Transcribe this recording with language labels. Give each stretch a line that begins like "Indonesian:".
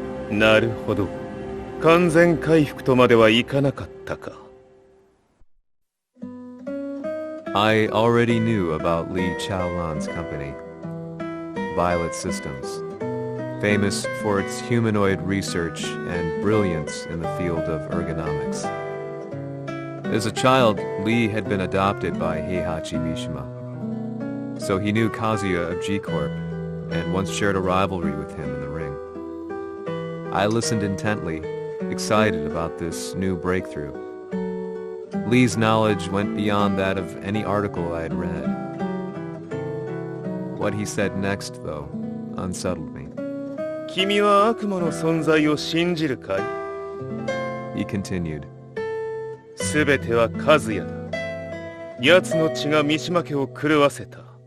Japanese: なるほど、完全回復とまではいかなかったか。
English: I already knew about Li Chaolan's company, Violet Systems, famous for its humanoid research and brilliance in the field of ergonomics. As a child, Li had been adopted by Heihachi Mishima, so he knew Kazuya of G-Corp and once shared a rivalry with him in the ring. I listened intently, excited about this new breakthrough. Lee's knowledge went beyond that of any article I had read. What he said next, though, unsettled me.
Japanese: 君は悪魔の存在を信じるかい?
English: He continued.
Japanese: すべては和也だ。奴の血が三島家を狂わせた。